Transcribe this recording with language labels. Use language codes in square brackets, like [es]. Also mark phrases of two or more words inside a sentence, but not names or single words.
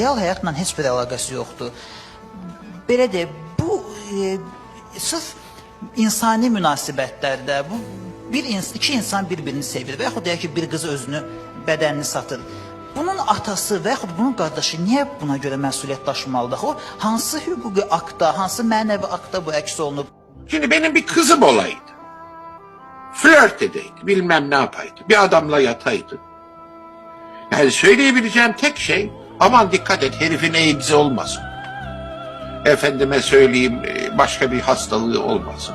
[az] Real həyatla heç bir əlaqəsi yoxdur. Belə deyək, bu sırf insani münasibətlərdə bu iki insan bir-birini sevir və yaxud deyək ki, bir qız özünü, bədənini satır. Bunun atası və yaxud bunun qardaşı niyə buna görə məsuliyyət daşımalıdır? O hansı hüquqi akta, hansı mənəvi akta bu əks olunub? [tr] Şimdi benim bir kızım olaydı. Flört edeydi, bilmem ne yapaydı. Bir adamla yataydı. Yani söyleyebileceğim tek şey, aman dikkat et herifin AIDS olmasın. Efendime söyleyeyim başka bir hastalığı olmasın.